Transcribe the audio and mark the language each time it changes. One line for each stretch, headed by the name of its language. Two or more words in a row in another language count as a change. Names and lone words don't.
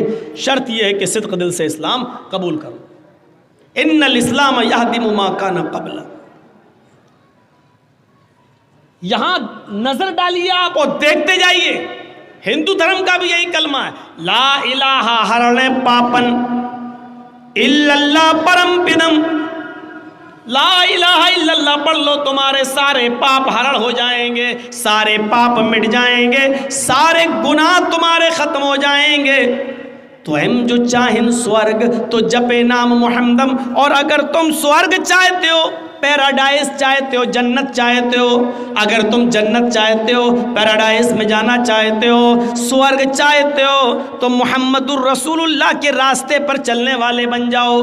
Urdu: شرط یہ ہے کہ صدق دل سے اسلام قبول کرو۔
Arabic: ان الاسلام یہدم ما کان قبلہ۔
Urdu: یہاں نظر ڈالیے آپ اور دیکھتے جائیے، ہندو دھرم کا بھی یہی کلمہ ہے،
Arabic: لا الہ
Sanskrit: हरन पापन
Arabic: الا اللہ
Sanskrit: परम पदम्,
Arabic: لا الہ الا اللہ
Urdu: پڑھ لو، تمہارے سارے پاپ ہرن ہو جائیں گے، سارے پاپ مٹ جائیں گے، سارے گناہ تمہارے ختم ہو جائیں گے۔
Sanskrit: तो हम जो चाहन स्वर्ग तो जपे नाम मुहम्मदम्,
Urdu: اور اگر تم سورگ چاہتے ہو، پیراڈائز چاہتے ہو، جنت چاہتے ہو، اگر تم جنت چاہتے ہو، پیراڈائز میں جانا چاہتے ہو، سورگ چاہتے ہو، تو
Arabic: محمد الرسول اللہ
Urdu: کے راستے پر چلنے والے بن جاؤ۔